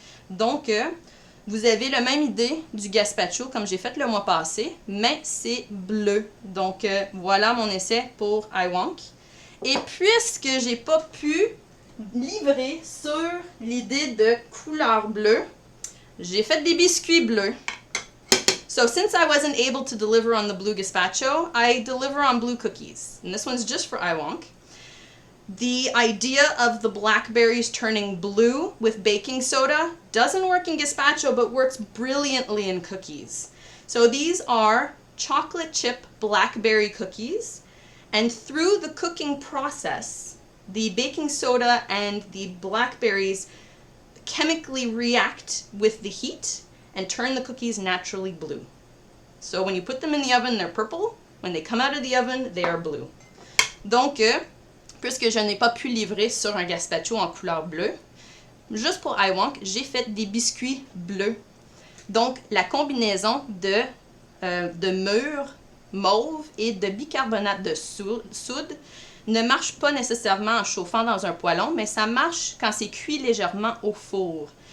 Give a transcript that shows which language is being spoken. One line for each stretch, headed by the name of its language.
French: Donc, vous avez la même idée du gazpacho comme j'ai fait le mois passé, mais c'est bleu. Donc, voilà mon essai pour iWonk. Et puisque j'ai pas pu livrer sur l'idée de couleur bleue, j'ai fait des biscuits bleus.
English: So since I wasn't able to deliver on the blue gazpacho, I deliver on blue cookies. And this one's just for iWonk. The idea of the blackberries turning blue with baking soda doesn't work in gazpacho, but works brilliantly in cookies. So these are chocolate chip blackberry cookies. And through the cooking process, the baking soda and the blackberries chemically react with the heat and turn the cookies naturally blue. So when you put them in the oven, they're purple. When they come out of the oven, they are blue.
French: Donc, puisque je n'ai pas pu livrer sur un gazpacho en couleur bleue, juste pour iWonk, j'ai fait des biscuits bleus. Donc, la combinaison de mûre mauve et de bicarbonate de soude ne marche pas nécessairement en chauffant dans un poêlon, mais ça marche quand c'est cuit légèrement au four.